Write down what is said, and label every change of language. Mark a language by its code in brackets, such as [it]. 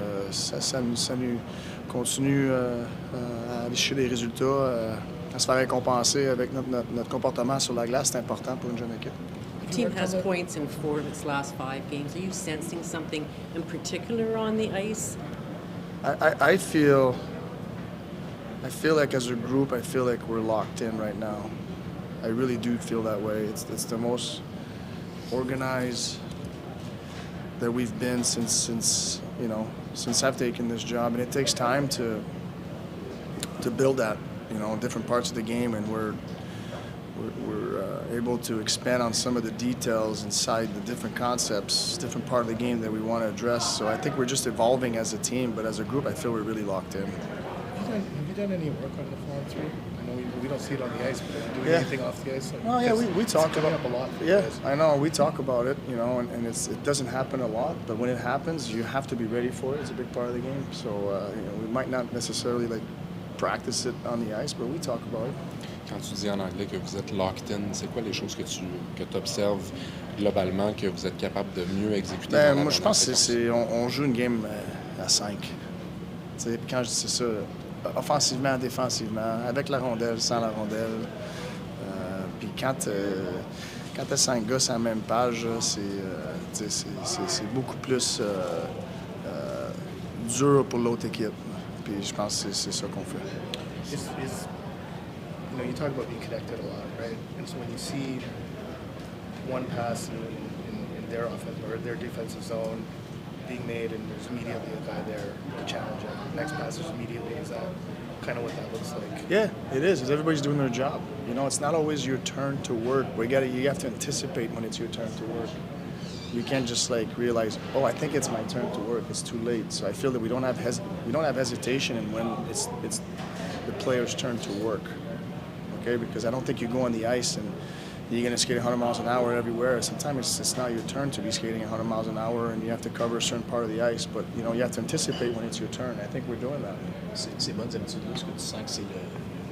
[fr] Ça nous continue à aller chercher des résultats, à se faire récompenser avec notre comportement sur la glace. C'est important pour une jeune équipe. [en] The team has points in 4 of its last 5 games. Are you sensing something in particular on the ice? I feel like as a group, I feel like we're locked in right now. I really do feel that way. It's the most organized that we've been since I've taken this job, and it takes time to build that, different parts of the game, and we're able to expand on some of the details inside the different concepts, different part of the game that we want to address. So I think we're just evolving as a team, but as a group, I feel we're really locked in. Have you done any work on the follow through? I know we don't see it on the ice, but are you doing anything off the ice? Oh yeah, we talk about up a lot. For yeah, you guys. I know we talk about it, and it doesn't happen a lot, but when it happens, you have to be ready for it. It's a big part of the game. So we might not necessarily practice it on the ice, but we talk about it. [fr] Quand tu dis en anglais que vous êtes [en] locked in, [fr] c'est quoi les choses que tu observes globalement que vous êtes capable de mieux exécuter? Ben, moi, je pense que on joue une game à 5. Quand je dis ça, offensivement, défensivement, avec la rondelle, sans la rondelle. Puis quand tu as 5 gars sur la même page, c'est beaucoup plus dur pour l'autre équipe. Puis je pense que c'est ça qu'on fait. [en] You know, you talk about being connected a lot, right? And so when you see one pass in their offense or their defensive zone being made, and there's immediately a guy there to challenge it. Next pass is immediately. Is that kind of what that looks like? Yeah, it is. Because everybody's doing their job. You know, it's not always your turn to work. You have to anticipate when it's your turn to work. You can't just like realize, oh, I think it's my turn to work. It's too late. So I feel that we don't have hesitation in when it's the player's turn to work. Okay, because I don't think you go on the ice and you're going to skate 100 miles an hour everywhere. Sometimes it's not your turn to be skating 100 miles an hour and you have to cover a certain part of the ice. But, you know, you have to anticipate when it's your turn. I think we're doing that. [fr] Ces bonnes habitudes-là, est-ce que tu sens que c'est